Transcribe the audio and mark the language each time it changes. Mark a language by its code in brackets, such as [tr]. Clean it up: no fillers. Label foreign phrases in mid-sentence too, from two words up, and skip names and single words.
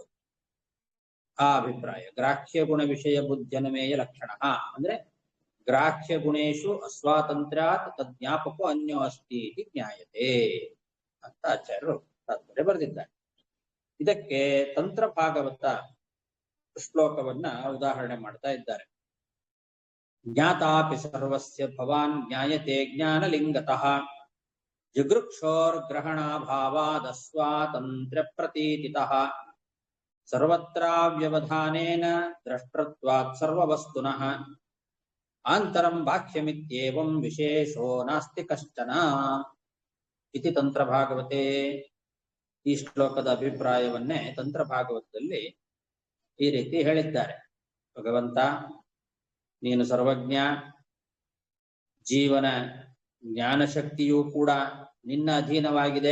[kn] ಆ ಅಭಿಪ್ರಾಯ ಗ್ರಾಹ್ಯ ಗುಣ ವಿಷಯ ಬುದ್ಧ್ಯನಮೇಯ ಲಕ್ಷಣ ಅಂದ್ರೆ [sa] ग्राह्य गुणेषु अस्वातन्त्र्यात् तज्ज्ञापको अन्यो अस्ति इति ज्ञायते [kn] ಅಂತ ಆಚಾರ್ಯರು ತಾತ್ಪರ್ಯ ಬರೆದಿದ್ದಾರೆ. ಇದಕ್ಕೆ ತಂತ್ರ ಭಾಗವತ ಶ್ಲೋಕವನ್ನ ಉದಾಹರಣೆ ಮಾಡ್ತಾ ಇದ್ದಾರೆ. [sa] ज्ञातापि सर्वस्य भवान् ज्ञायते ज्ञानलिङ्गतः जिघृक्षोर्ग्रहणाभावादस्वातन्त्र्य प्रतीतितः सर्वत्राव्यवधानेन द्रष्टृत्वात् सर्ववस्तुनः आन्तरं बाह्यमित्येवं विशेषो नास्ति कश्चन इति तन्त्र भागवते. [kn] ಈ ಶ್ಲೋಕದ ಅಭಿಪ್ರಾಯವನ್ನೇ ತಂತ್ರ ಭಾಗವತದಲ್ಲಿ ಈ ರೀತಿ ಹೇಳಿದ್ದಾರೆ. ಭಗವಂತ ನೀನು ಸರ್ವಜ್ಞ, ಜೀವನ ಜ್ಞಾನಶಕ್ತಿಯೂ ಕೂಡ ನಿನ್ನ ಅಧೀನವಾಗಿದೆ.